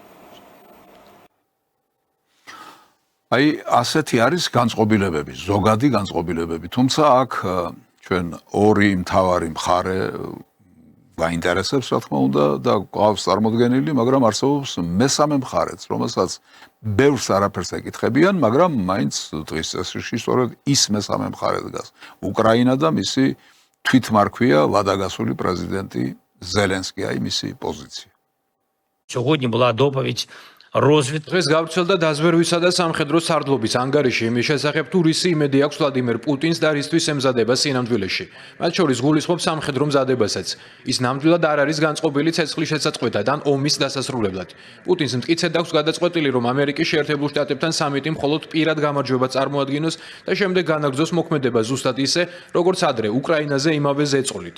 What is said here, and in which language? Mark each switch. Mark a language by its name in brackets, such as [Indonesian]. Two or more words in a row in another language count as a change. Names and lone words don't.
[Georgian] აი, ასეთი არის განწყობილებები, ზოგადი განწყობილებები, თუმცა აქ ჩვენ ორი მთავარი მხარე გაინტერესებს, რა თქმა უნდა, და გვყავს წარმოდგენილი, მაგრამ არსებობს მესამე მხარეც, რომელსაც ბევრს არაფერს ეკითხებიან, მაგრამ მაინც დღის წესრიგში სწორედ ის მესამე მხარე დგას. უკრაინა და მისი თვითმარქვია ვადაგასული პრეზიდენტი ზელენსკი, აი მისი პოზიცია. [Ukrainian] Сьогодні була доповідь [Georgian] დღეს გავრცელდა დაზვერვისა და სამხედრო სარდლობის ანგარიში იმის შესახებ, თუ რისი იმედი აქვს ვლადიმერ პუტინს და რისთვის ემზადება სინამდვილეში. მათ შორის გულისხმობს სამხედრო მზადებასაც. ის ნამდვილად არ არის განწყობილი ცეცხლის შესაწყვეტად ან ომის დასასრულებლად. პუტინს მტკიცედ აქვს გადაწყვეტილი, რომ ამერიკის შეერთებულ შტატებთან სამიტი მხოლოდ პირად გამარჯვება წარმოადგინოს და შემდეგ განაგრძოს მოქმედება ზუსტად ისე, როგორც ადრე უკრაინაზე იმავე ზეწოლით.